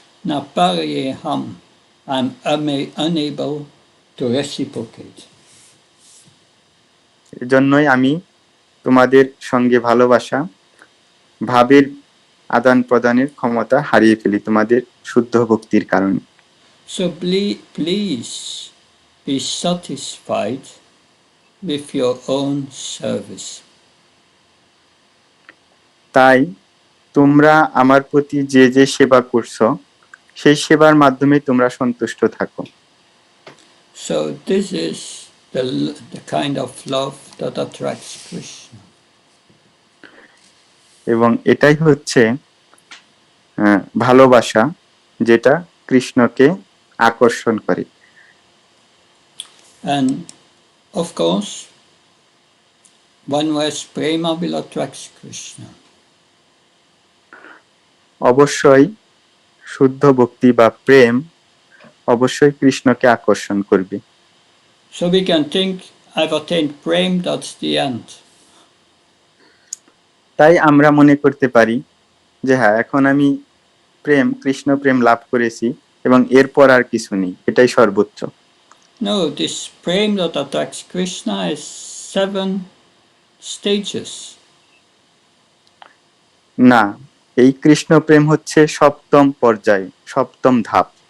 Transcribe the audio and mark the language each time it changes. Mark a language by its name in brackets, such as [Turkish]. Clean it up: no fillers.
[Sanskrit] Na parye ham, [English] I'm unable to reciprocate. [Bangla] এজন্যই আমি তোমাদের সঙ্গে ভাবের আদান প্রদানের ক্ষমতা হারিয়ে ফেলি তোমাদের শুদ্ধ ভক্তির কারণে। [English] So please be satisfied with your own service. [Bangla] তাই তোমরা আমার প্রতি যে যে সেবা করছো সেই সেবার মাধ্যমে তোমরা সন্তুষ্ট থাকো। [English] So this is the kind of love that attracts Krishna. [Bangla] এবং এটাই হচ্ছে ভালোবাসা যেটা কৃষ্ণকে আকর্ষণ করে। [English] And of course, one who has prema will attract Krishna. [Bangla] অবশ্যই শুদ্ধ ভক্তি বা প্রেম অবশ্যই কৃষ্ণকে আকর্ষণ করবে। [English] So we can think, I've attained prem, that's the end. [Bangla] তাই আমরা মনে করতে পারি যে হ্যাঁ, এখন আমি কৃষ্ণ প্রেম লাভ করেছি এবং এরপর আর কিছু নেই, এটাই সর্বোচ্চ। [English] No, this prem that attracts Krishna is 7 stages. [Bangla] না, এই কৃষ্ণ প্রেম হচ্ছে সপ্তম পর্যায়, সপ্তম ধাপ।